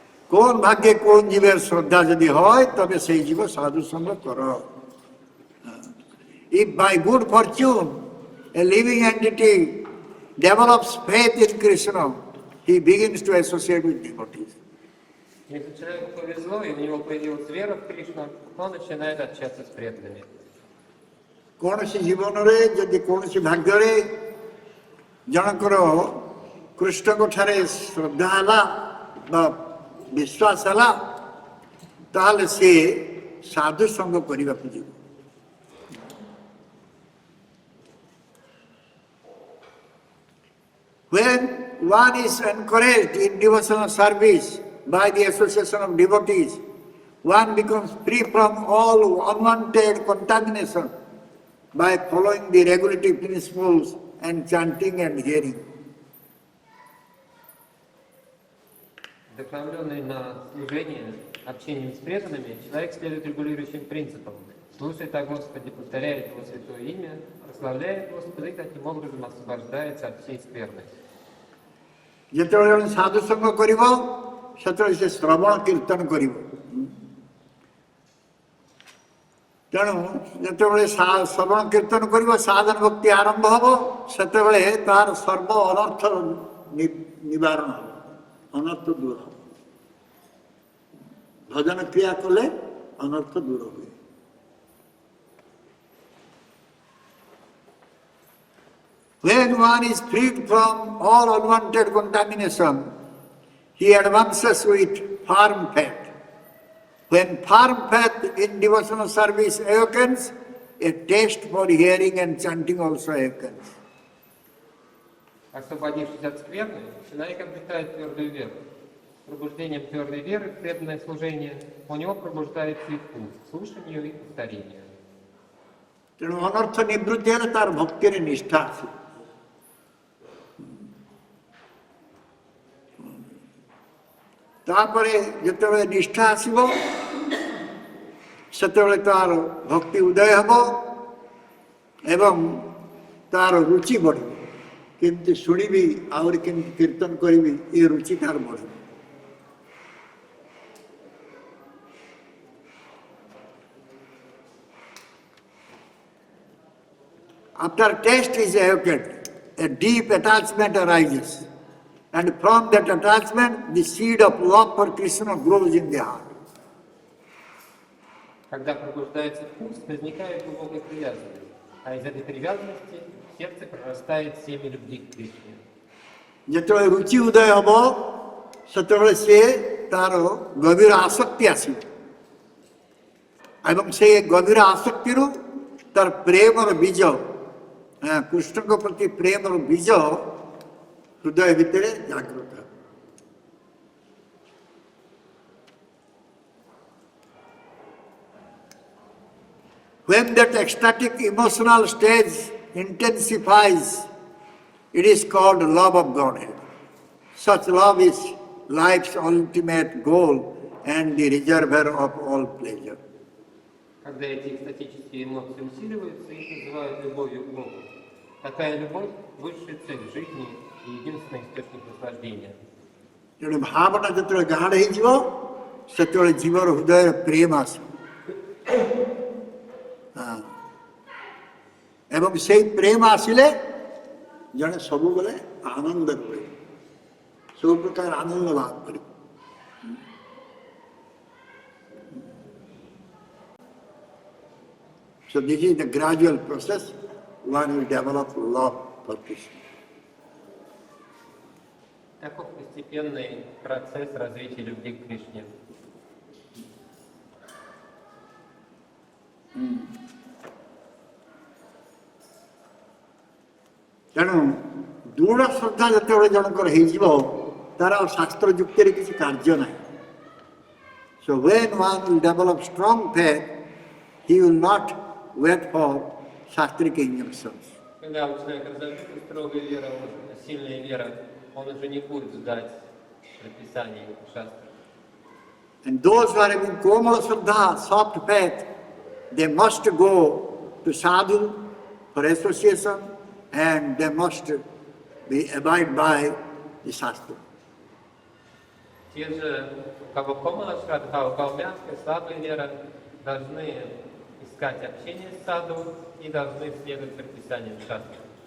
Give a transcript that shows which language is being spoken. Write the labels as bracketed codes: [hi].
[bn] কোন ভাগ্যে কোন জীবের শ্রদ্ধা যদি হয় তবে সেই জীব সাধু সঙ্গ কর [en] If by good fortune a living entity develops faith in Krishna, he begins to associate with devotees. [ru] Если человеку повезло, и у него появилась вера в Кришну, он начинает общаться с преданными. [or] କୌଣସି ଜୀବନରେ ଯଦି କୌଣସି ଭାଗ୍ୟରେ ଜଣଙ୍କର କୃଷ୍ଣଙ୍କ ଠାରେ ଶ୍ରଦ୍ଧା ହେଲା ବା ବିଶ୍ୱାସ ହେଲା ତାହେଲେ ସେ ସାଧୁ ସଙ୍ଗ କରିବାକୁ ଯିବ [en] When one is encouraged in devotional service by the association of devotees, one becomes free from all unwanted contamination by following the regulative principles and chanting and hearing. [ru] Вдохновленный на служение, общением с преданными, человек следует регулирующим принципам. Слушает о Господе, повторяет Его святое имя, прославляет Господа и таким образом освобождается от всей скверны. [or] ଯେତେବେଳେ ଜଣେ ସାଧୁ ସଙ୍ଗ କରିବ ସେତେବେଳେ ସେ ଶ୍ରବଣ କୀର୍ତ୍ତନ କରିବ। ତେଣୁ ଯେତେବେଳେ ଶ୍ରବଣ କୀର୍ତ୍ତନ କରିବ ସାଧନ ଭକ୍ତି ଆରମ୍ଭ ହେବ, ସେତେବେଳେ ତାର ସର୍ବ ଅନର୍ଥ ନିବାରଣ ହେବ, ଅନର୍ଥ ଦୂର ହେବ। ଭଜନ କ୍ରିୟା କଲେ ଅନର୍ଥ ଦୂର ହୁଏ। [en] When one is freed from all unwanted contamination, he advances with firm faith. When firm faith in devotional service awakens, a taste for hearing and chanting also awakens. [ru] Освободившись от скверны, человек обретает твердую веру. С пробуждением твердой веры в преданное служение у него пробуждается и вкус к слушанию и повторению. [or] ତେଣୁ ଅନର୍ଥ ନିବୃତ୍ତି ହେଲେ ତାର ଭକ୍ତିରେ ନିଷ୍ଠା ଆସିବ। ତାପରେ ଯେତେବେଳେ ନିଷ୍ଠା ଆସିବ ସେତେବେଳେ ତାର ଭକ୍ତି ଉଦୟ ହେବ ଏବଂ ତାର ରୁଚି ବଢ଼ିବ। କେମିତି ଶୁଣିବି, ଆହୁରି କେମିତି କୀର୍ତ୍ତନ କରିବି, ଏ ରୁଚି ତାର ବଢ଼ିବ। [en] After taste is awakened, a deep attachment arises. And from that attachment, the seed of love for Krishna grows in the heart. [ru] Когда пробуждается вкус, возникает глубокая привязанность, а из этой привязанности в сердце прорастает семя любви к Кришне. [or] ଯେତେବେଳେ ରୁଚି ଉଦୟ ହେବ ସେତେବେଳେ ସେ ତାର ଗଭୀର ଆସକ୍ତି ଆସିବ ଏବଂ ସେ ଗଭୀର ଆସକ୍ତିରୁ ତାର ପ୍ରେମର ବୀଜ, କୃଷ୍ଣଙ୍କ ପ୍ରତି ପ୍ରେମର ବୀଜ ହୃଦୟ ଭିତରେ ଜାଗ୍ରତ ହେବ। [en] When that ecstatic emotional stage intensifies, it is called love of Godhead. Such love is life's ultimate goal and the reservoir of all pleasure. [ru] Когда эти экстатические эмоции усиливаются, их называют любовью к Богу. Такая любовь – высшая цель жизни и единственный источник наслаждения. [or] ତେଣୁ ଭାବନା ଯେତେବେଳେ ଗାଢ଼ ହେଇଯିବ ସେତେବେଳେ ଜୀବର ହୃଦୟରେ ପ୍ରେମ ଆସିବ ଏବଂ ସେଇ ପ୍ରେମ ଆସିଲେ ଜଣେ ସବୁବେଳେ ଆନନ୍ଦ କରିବ, ସବୁ ପ୍ରକାର ଆନନ୍ଦ ଲାଭ କରିବ। [en] So this is the gradual process. One will develop love for Krishna. [ru] Таков постепенный процесс развития любви к Кришне. [or] ତେଣୁ ଦୃଢ଼ ଶ୍ରଦ୍ଧା ଯେତେବେଳେ ଜଣଙ୍କର ହେଇଯିବ ତାର ଆଉ ଶାସ୍ତ୍ର ଯୁକ୍ତିରେ କିଛି କାର୍ଯ୍ୟ ନାହିଁ। [en] So when one will develop strong faith, he will not wait for shastric injunctions. [ru] Когда у человека развита строгая вера, сильная вера, он уже не будет ждать предписаний шастры. [en] And those who are having Komala Shraddha, soft faith, they must go to sadhu for association and they must abide by the Shastra. [ru] Те же, у кого комала шрадха, у кого мягкая, слабая вера, должны искать общение с саду и должны следовать предписаниям шастры.